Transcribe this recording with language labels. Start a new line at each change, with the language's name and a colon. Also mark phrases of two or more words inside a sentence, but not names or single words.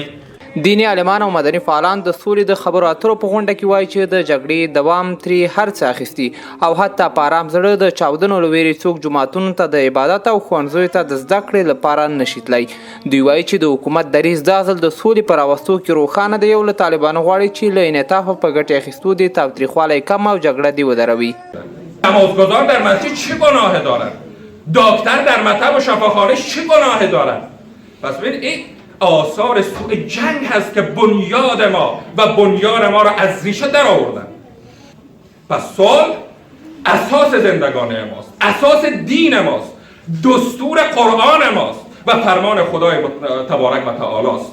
Pashto: دیني عالمان او مدني فعالان د سولې د خبرو اترو په غونډه کې وایي چې د جګړې دوام ترې هر څه اخیستي او حتی په ارام زړه د چاودنو له ویرې څوک جوماتونو ته د عبادت او ښوونځیو ته د زده کړې لپاره نشي تللی. دوی وایي چې د حکومت دریځ دا ځل د سولې په راوستو کې روښانه دی او له طالبانو غواړي چې له انعطافه په ګټې اخیستو دې تاوتریخوالی کم او جګړه دې ودروي.
Persian: نمازگزار در مسجد چه گناهی دارد؟ دکتر در مطب و شفاخانه چه گناهی دارد؟ پس ببین این آثار سوء جنگ هست که بنیاد ما و بنیان ما را از ریشه در آوردن. پس صلح اساس زندگانی ماست، اساس دین ماست، دستور قرآن ماست و فرمان خدای تبارک و تعالی است.